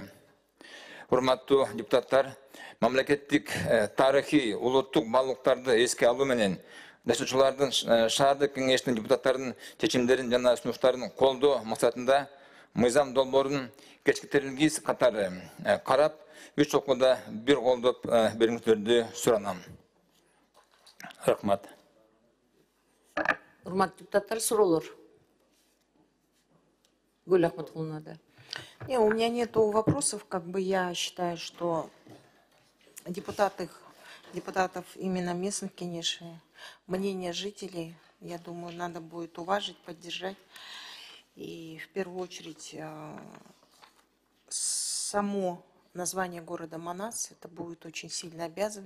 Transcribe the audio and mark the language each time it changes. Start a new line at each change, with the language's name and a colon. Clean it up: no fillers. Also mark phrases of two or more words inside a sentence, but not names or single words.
Kyrgyz: Урматтуу депутаттар, мамлекеттик тарыхый улуттук баалуулуктарды эске алуу менен жашоочулардын шаардык кеңештин депутаттарынын чечимдерин жана сунуштарын колдоо максатында мыйзам долбоорун кечиктирилгис катары карап, 3 окууда бир колдоп бериңиздерди суранам. Рахмат. Урматтуу депутаттар, суроолор. Гүл Ахматулловна, да.
Russian: Не, у меня нету вопросов, я считаю, что депутатов именно местных, конечно, мнение жителей, я думаю, надо будет уважить, поддержать. И в первую очередь само название города Манас, это будет очень сильно обязывать.